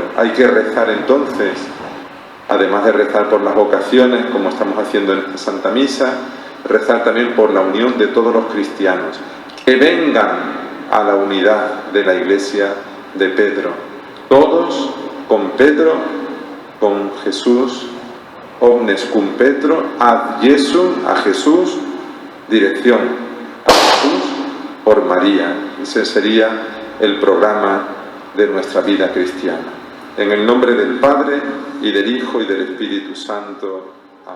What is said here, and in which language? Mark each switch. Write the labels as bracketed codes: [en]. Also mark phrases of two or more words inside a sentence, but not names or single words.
[es] Hay que rezar entonces, además de rezar por las vocaciones, como estamos haciendo en esta Santa Misa, rezar también por la unión de todos los cristianos, que vengan a la unidad de la Iglesia de Pedro. Todos con Pedro, con Jesús, [la] omnes cum Petro, ad Jesum, [es] a Jesús, dirección a Jesús por María. Ese sería el programa de nuestra vida cristiana. En el nombre del Padre, y del Hijo, y del Espíritu Santo.